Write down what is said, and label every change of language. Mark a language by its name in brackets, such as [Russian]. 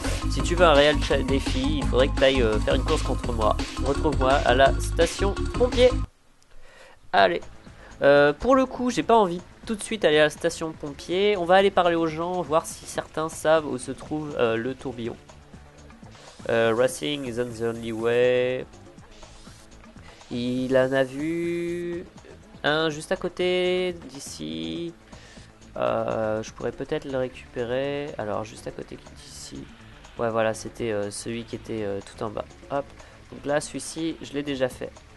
[French] Si tu veux un réel défi, il faudrait que tu ailles faire une course contre moi. Retrouve-moi à la station pompier. Allez. Pour le coup, j'ai pas envie tout de suite aller à la station pompier. On va aller parler aux gens, voir si certains savent où se trouve le tourbillon. [English] Racing isn't the only way. [French] Il en a vu un juste à côté d'ici. Je pourrais peut-être le récupérer. Alors, juste à côté d'ici. Ouais, voilà, c'était celui qui était tout en bas. Hop. Donc là, celui-ci, je l'ai déjà fait.